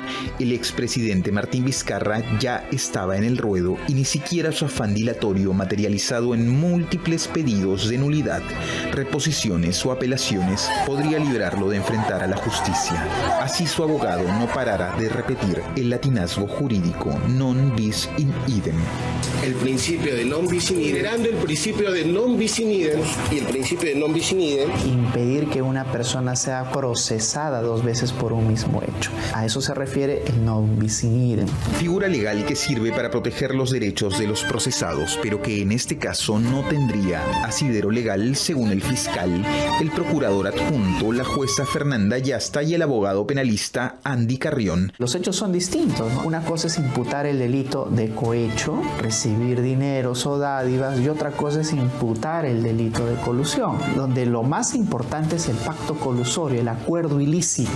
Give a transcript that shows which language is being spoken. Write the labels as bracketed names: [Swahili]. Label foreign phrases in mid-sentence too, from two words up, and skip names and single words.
[Spanish] El expresidente Martín Vizcarra ya estaba en el ruedo y ni siquiera su afán dilatorio, materializado en múltiples pedidos de nulidad, reposiciones o apelaciones podría librarlo de enfrentar a la justicia. Así su abogado no parará de repetir el latinazgo jurídico [Latin] non bis in idem. [Spanish] El principio de [Latin] non bis in idem, [Spanish] generando el principio de [Latin] non bis in idem [Spanish] y el principio de [Latin] non bis in idem. [Spanish] Impedir que una persona sea procesada 2 veces por un mismo hecho. A eso se refiere el [Latin] non bis in idem. [Spanish] Figura legal que sirve para proteger los derechos de los procesados, pero que en este caso no tendría asidero legal según el fiscal, el procurador adjunto, la jueza Fernanda Yasta y el abogado penalista Andy Carrión. Los hechos son distintos, ¿no? Una cosa es imputar el delito de cohecho, recibir dineros o dádivas, y otra cosa es imputar el delito de colusión, donde lo más importante es el pacto colusorio, el acuerdo ilícito.